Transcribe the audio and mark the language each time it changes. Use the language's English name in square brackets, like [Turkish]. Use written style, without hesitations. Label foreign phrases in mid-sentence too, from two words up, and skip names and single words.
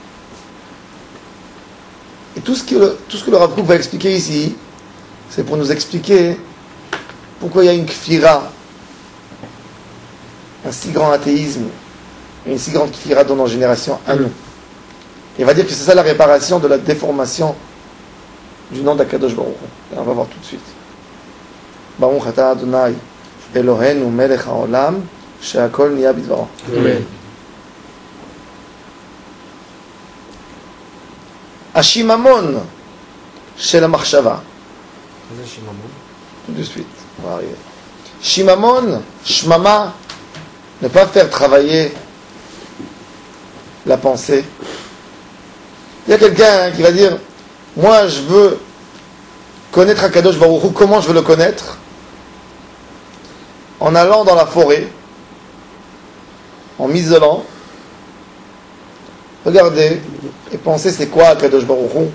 [French] Et tout ce que le Rav Kook va expliquer ici, c'est pour nous expliquer pourquoi il y a une kfira, un si grand athéisme, une si grande kfira dans nos générations à nous. Il va dire que c'est ça la réparation de la déformation du nom d'Akadosh Baruch Hu. On va voir tout de suite. [Hebrew] ברוך אתה ה׳ אלהינו מלך העולם שהכל נהיה בדברו. Amen. השיממון של המחשבה. זה שיממון. [French] Tout de suite, on va arriver. Shimamon, shmama, ne pas faire travailler la pensée. Il y a quelqu'un qui va dire, moi je veux connaître Akadosh Baruch Hu. Comment je veux le connaître? En allant dans la forêt, en m'isolant, regarder et penser c'est quoi Akadosh Baruch Hu.